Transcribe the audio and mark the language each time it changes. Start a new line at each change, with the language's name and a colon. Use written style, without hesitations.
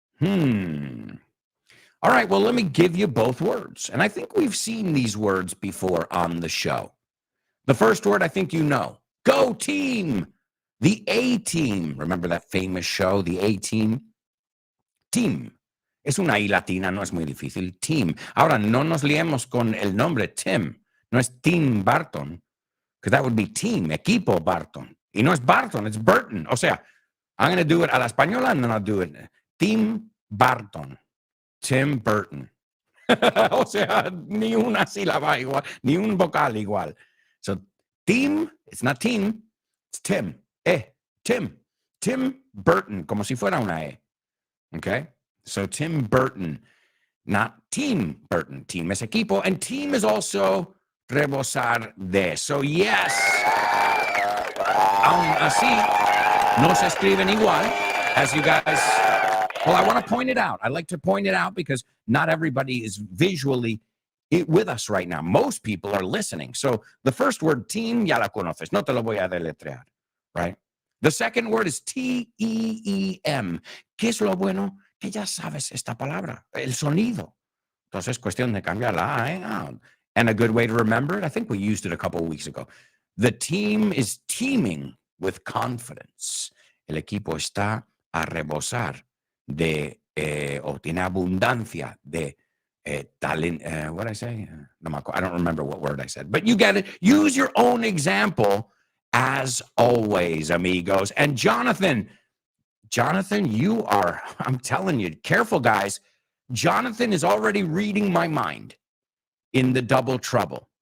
English: All right, well, let me give you both words. And I think we've seen these words before on the show. The first word I think you know. Go team. The A-Team. Remember that famous show, The A-Team? Team.
Spanish: Es una I latina, no es muy difícil. Team. Ahora, no nos liemos con el nombre Tim. No es
English: Tim Barton, because that would be team, equipo Barton.
Spanish: Y no es Barton,
English: it's Burton.
Spanish: O sea,
English: I'm going to do it
Spanish: a la española
English: and then I'll do it. Tim Barton. Tim Burton.
Spanish: O sea, ni una sílaba igual, ni un vocal igual.
English: So, team, it's not team, it's Tim. Tim.
Spanish: Tim Burton, como si fuera una E.
English: Okay? So Tim Burton, not Team Burton. Team
Spanish: es equipo,
English: and team is also
Spanish: rebosar de.
English: So yes,
Spanish: aún así, no se escriben igual,
English: as you guys. Well, I want to point it out. I like to point it out because not everybody is visually with us right now. Most people are listening. So the first word, team,
Spanish: ya la conoces. No te lo voy a deletrear,
English: right? The second word is T-E-E-M.
Spanish: ¿Qué es lo bueno? Que ya sabes esta palabra, el sonido. Entonces, cuestión de cambiar la A.
English: And a good way to remember it, I think we used it a couple of weeks ago. The team is teeming with confidence.
Spanish: El equipo está a rebosar de, o tiene abundancia de talent.
English: What did I say? I don't remember what word I said, but you get it. Use your own example as always, amigos. And Jonathan, you are, I'm telling you, careful, guys. Jonathan is already reading my mind in the double trouble.